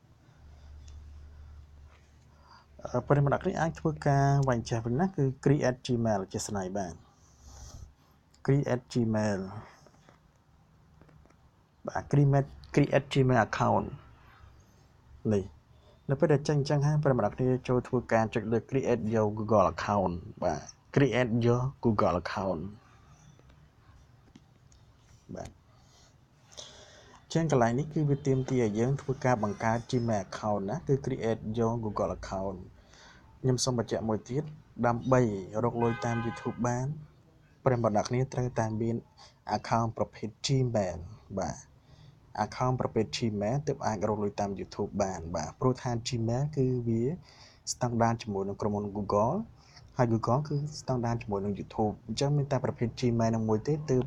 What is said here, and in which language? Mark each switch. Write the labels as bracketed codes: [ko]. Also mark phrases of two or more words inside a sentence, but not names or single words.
[km] ប្រិយមិត្តអ្នកគ្នាអាចធ្វើការវាយចេះវិញណាគឺ [en] create Gmail [km] ជាស្នៃបាទ [en] create Gmail [km] បាទ [en] create Gmail account [km] នេះនៅពេលដែលចេញអញ្ចឹងហើយប្រិយមិត្តអ្នកគ្នាចូលធ្វើការចុចលើ [en] create your Google account [km] បាទ [en] create your Google account [km] បាទចឹងកន្លែងនេះគឺវាទាមទារឲ្យយើងធ្វើការបង្កើត [en] Gmail account [km] ណាគឺ [en] create your Google account [km] ខ្ញុំសូមបញ្ជាក់មួយទៀតដើម្បីរកលុយតាម YouTube បានប្រិយមិត្តអ្នកគ្នាត្រូវតែមាន account ប្រភេទ Gmail បាទ account ប្រភេទ Gmail ទើបអាចរកលុយតាម YouTube បានបាទព្រោះថា Gmail គឺវា standard ជាមួយនឹងក្រុមហ៊ុន Google ហើយ Google គឺ standard ជាមួយនឹង YouTube អញ្ចឹងមានតែប្រភេទ Gmail នឹងមួយទេទើប